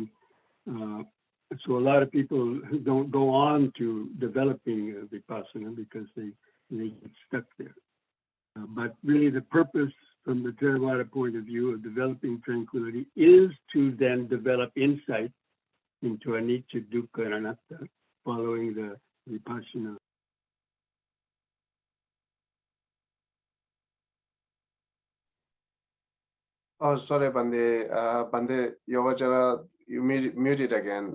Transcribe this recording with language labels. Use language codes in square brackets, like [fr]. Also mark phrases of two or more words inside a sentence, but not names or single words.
[en] And so a lot of people don't go on to developing Vipassana because they get stuck there. But really the purpose from the Theravada point of view of developing tranquility is to then develop insight into anicca, dukkha, and anatta, following the Vipassana. Oh, sorry, Bande. Bande, Yogachara, you muted again.